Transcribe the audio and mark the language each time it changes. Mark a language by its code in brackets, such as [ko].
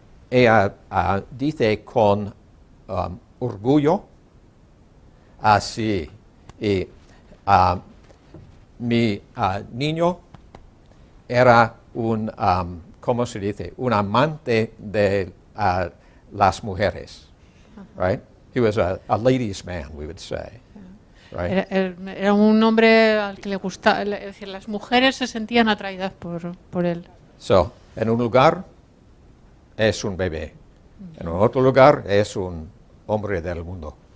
[es] ella dice con orgullo, así, y mi niño era un, ¿cómo se dice? Un amante de las mujeres, right? [en] He was a ladies' man, we would say, right? [es] Era un hombre al que le gustaba, es decir, las mujeres se sentían atraídas por él. So, en un lugar es un bebé, en otro lugar es un hombre del mundo.